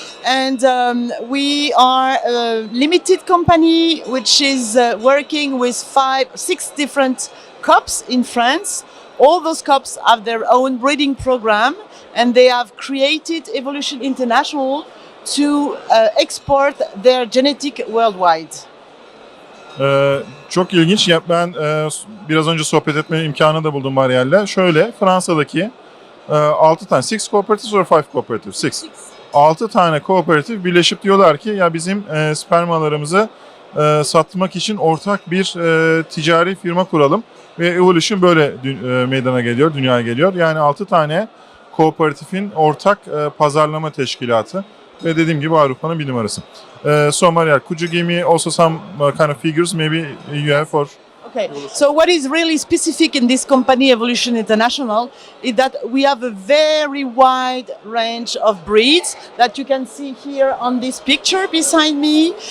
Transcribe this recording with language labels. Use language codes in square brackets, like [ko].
[en] And we are a limited company which is working with 6 different COPs in France. All those COPs have their own breeding program, and they have created Evolution International to export their genetic worldwide. [tr] Çok ilginç. Ben biraz önce sohbet etme imkanı da buldum Mariel'le. Şöyle, Fransa'daki 6 tane, [en] 6 cooperatives or 5 cooperatives? [tr] 6 tane kooperatif birleşip diyorlar ki ya bizim spermalarımızı satmak için ortak bir ticari firma kuralım. Ve Evolution böyle meydana geliyor, dünyaya geliyor. Yani 6 tane kooperatifin ortak pazarlama teşkilatı. Ve dediğim gibi Avrupa'nın bir numarası. [en] So Mariel, could you give me also some kind of figures maybe you have for... Okay, so what is really specific in this company, Evolution International, is that we have a very wide range of breeds that you can see here on this picture beside me.